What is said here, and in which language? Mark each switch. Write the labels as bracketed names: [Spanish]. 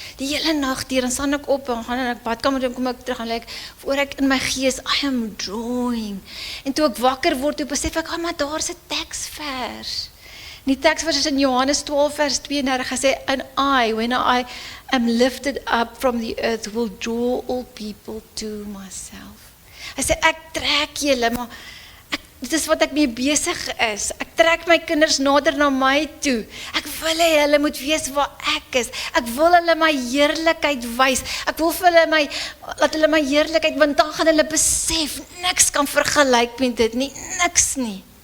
[Afrikaans] Die hele nag deur, dan staan ek op en gaan in ek badkamer toe, kom ek terug en voor ek in my gees, [English] I am drawing. [Afrikaans] En toe ek wakker word, toe besef ek, maar daar's 'n teksvers. Die teksvers is in Johannes 12 vers 32, hy sê, [English] and when I am lifted up from the earth, will draw all people to myself. [Afrikaans] Hy sê, ek trek julle, maar dit is wat ek mee besig is. Ek trek my kinders nader na my toe. Ek wil hê hulle moet weet waar ek is. Ek wil hulle my heerlikheid wys. Ek wil vir hulle laat hulle my heerlikheid, want dan gaan hulle besef, niks kan vergelyk met dit nie, niks nie.